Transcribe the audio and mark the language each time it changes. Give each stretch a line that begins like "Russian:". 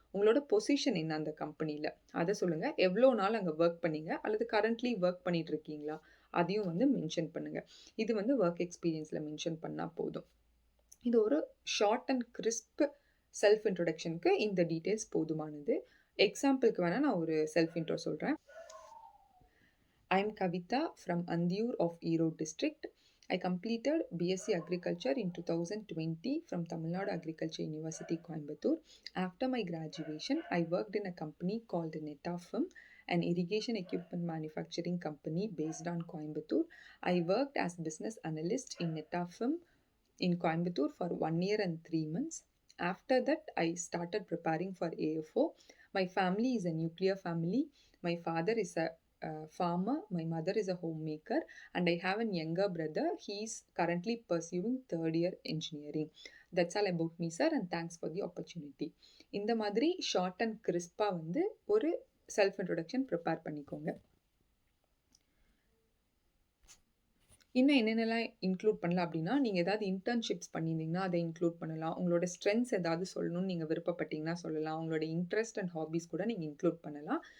Tamil: உங்களோட பொசிஷன் என்ன அந்த கம்பெனியில் அதை சொல்லுங்கள். எவ்வளோ நாள் அங்கே ஒர்க் பண்ணீங்க அல்லது கரண்ட்லி ஒர்க் பண்ணிட்டு இருக்கீங்களா அதையும் வந்து மென்ஷன் பண்ணுங்கள். இது வந்து ஒர்க் எக்ஸ்பீரியன்ஸில் மென்ஷன் பண்ணால் போதும். இது ஒரு ஷார்ட் அண்ட் கிறிஸ்ப் செல்ஃப் இன்ட்ரொடக்ஷனுக்கு இந்த டீட்டெயில்ஸ் போதுமானது. எக்ஸாம்பிளுக்கு வேணால் நான் ஒரு செல்ஃப் இன்ட்ரோ சொல்கிறேன்.
English: I am Kavita from Andiur of Erode district. I completed BSc Agriculture in 2020 from Tamil Nadu Agriculture University, Coimbatore. After my graduation, I worked in a company called Netafim, an irrigation equipment manufacturing company based on Coimbatore. I worked as business analyst in Netafim in Coimbatore for 1 year and 3 months. After that, I started preparing for AFO. My family is a nuclear family. My father is a farmer, my mother is a homemaker, and I have a younger brother. He is currently pursuing 3rd year engineering. That's all about me, sir, and thanks for the opportunity.
Tamil: இந்த மாதிரி short and கிறிஸ்பாக வந்து ஒரு self introduction prepare பண்ணிக்கோங்க. இன்னும் என்னென்னலாம் include பண்ணலாம் அப்படின்னா, நீங்கள் ஏதாவது இன்டர்ன்ஷிப்ஸ் பண்ணியிருந்தீங்கன்னா அதை இன்க்ளூட் பண்ணலாம். உங்களோட ஸ்ட்ரென்த்ஸ் ஏதாவது சொல்லணும்னு நீங்கள் விருப்பப்பட்டீங்கன்னா சொல்லலாம். உங்களோட இன்ட்ரெஸ்ட் அண்ட் ஹாபீஸ் கூட நீங்கள் இன்க்ளூட் பண்ணலாம்.